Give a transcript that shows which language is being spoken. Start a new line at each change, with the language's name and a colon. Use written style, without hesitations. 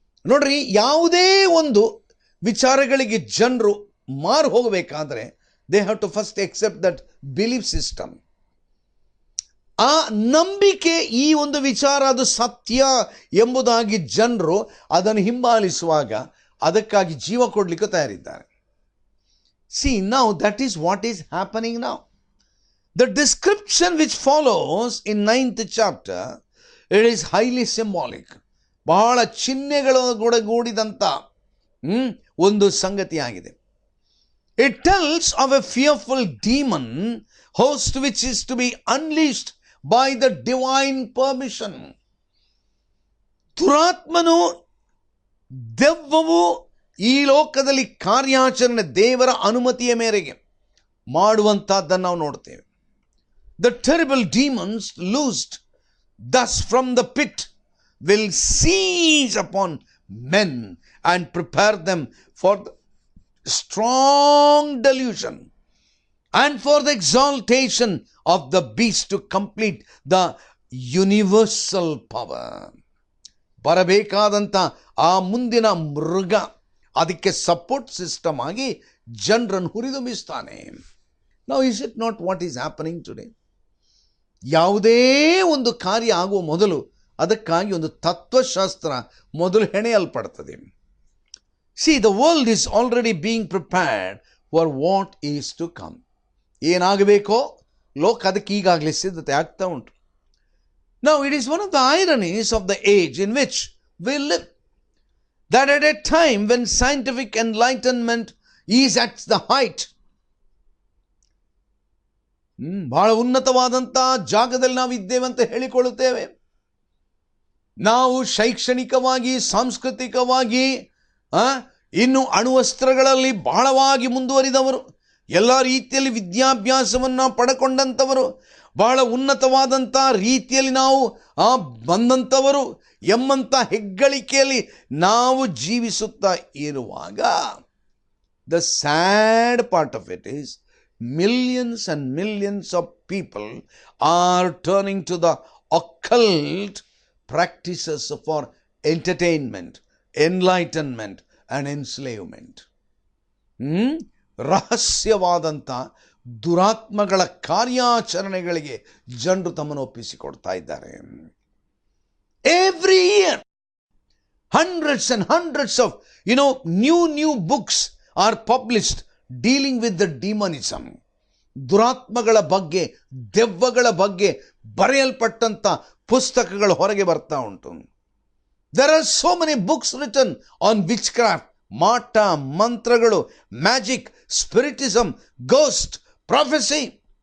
Kannada: ನೋಡ್ರಿ, ಯಾವುದೇ ಒಂದು ವಿಚಾರಗಳಿಗೆ ಜನರು ಮಾರು ಹೋಗಬೇಕಾದ್ರೆ
English: They have to first accept that belief system.
Kannada: ಆ ನಂಬಿಕೆ, ಈ ಒಂದು ವಿಚಾರ ಅದು ಸತ್ಯ ಎಂಬುದಾಗಿ ಜನರು ಅದನ್ನು ಹಿಂಬಾಲಿಸುವಾಗ ಅದಕ್ಕಾಗಿ ಜೀವ ಕೊಡಲಿಕ್ಕೆ ತಯಾರಿದ್ದಾರೆ.
English: See, now that is what is happening now. The description which follows in 9th chapter, it is highly symbolic.
Kannada: ಬಹಳ ಚಿಹ್ನೆಗಳ ಗೂಡಿದಂಥ ಒಂದು ಸಂಗತಿಯಾಗಿದೆ.
English: It tells of a fearful demon host which is to be unleashed by the divine permission.
Kannada: ದುರಾತ್ಮನು, ದೆವ್ವವು ಈ ಲೋಕದಲ್ಲಿ ಕಾರ್ಯಾಚರಣೆ ದೇವರ ಅನುಮತಿಯ ಮೇರೆಗೆ ಮಾಡುವಂತಹದ್ದನ್ನು ನಾವು ನೋಡ್ತೇವೆ.
English: The terrible demons loosed thus from the pit will seize upon men and prepare them for the strong delusion and for the exaltation of the beast to complete the universal power.
Kannada: ಬರಬೇಕಾದಂಥ ಆ ಮುಂದಿನ ಮೃಗ ಅದಕ್ಕೆ support system ಆಗಿ ಜನರನ್ನು ಹುರಿದುಂಬಿಸ್ತಾನೆ.
English: Now is it not what is happening today?
Kannada: ಯಾವುದೇ ಒಂದು ಕಾರ್ಯ ಆಗುವ ಮೊದಲು ಅದಕ್ಕಾಗಿ ಒಂದು ತತ್ವಶಾಸ್ತ್ರ ಮೊದಲು ಹೆಣೆಯಲ್ಪಡ್ತದೆ.
English: See, the world is already being prepared for what is to come.
Kannada: ಏನಾಗಬೇಕೋ ಲೋಕ ಅದಕ್ಕೆ ಈಗಾಗಲೇ ಸಿದ್ಧತೆ ಆಗ್ತಾ ಉಂಟು.
English: Now, it is one of the ironies of the age in which we live, that at a time when scientific enlightenment is at the height,
Kannada: ಬಹಳ ಉನ್ನತವಾದಂಥ ಜಾಗದಲ್ಲಿ ನಾವು ಇದ್ದೇವೆ ಅಂತ ಹೇಳಿಕೊಳ್ಳುತ್ತೇವೆ. ನಾವು ಶೈಕ್ಷಣಿಕವಾಗಿ, ಸಾಂಸ್ಕೃತಿಕವಾಗಿ, ಇನ್ನು ಅಣುವಸ್ತ್ರಗಳಲ್ಲಿ ಬಹಳವಾಗಿ ಮುಂದುವರಿದವರು, ಎಲ್ಲ ರೀತಿಯಲ್ಲಿ ವಿದ್ಯಾಭ್ಯಾಸವನ್ನು ಪಡ್ಕೊಂಡಂಥವರು, ಬಹಳ ಉನ್ನತವಾದಂಥ ರೀತಿಯಲ್ಲಿ ನಾವು ಬಂದಂಥವರು ಎಂಬಂಥ ಹೆಗ್ಗಳಿಕೆಯಲ್ಲಿ ನಾವು ಜೀವಿಸುತ್ತಾ ಇರುವಾಗ,
English: The sad part of it is millions and millions of people are turning to the occult practices for entertainment, enlightenment and enslavement.
Kannada: ರಹಸ್ಯವಾದಂಥ ದುರಾತ್ಮಗಳ ಕಾರ್ಯಾಚರಣೆಗಳಿಗೆ ಜನರು ತಮ್ಮನ್ನು ಒಪ್ಪಿಸಿಕೊಡ್ತಾ ಇದ್ದಾರೆ.
English: Every year, hundreds and hundreds of, new books are published dealing with the demonism.
Kannada: ದುರಾತ್ಮಗಳ ಬಗ್ಗೆ, ದೆವ್ವಗಳ ಬಗ್ಗೆ ಬರೆಯಲ್ಪಟ್ಟಂಥ ಪುಸ್ತಕಗಳು ಹೊರಗೆ ಬರ್ತಾ ಉಂಟು.
English: There are so many books written on witchcraft,
Kannada: ಮಾಟ ಮಂತ್ರಗಳು,
English: Magic, spiritism, ghost, prophecy.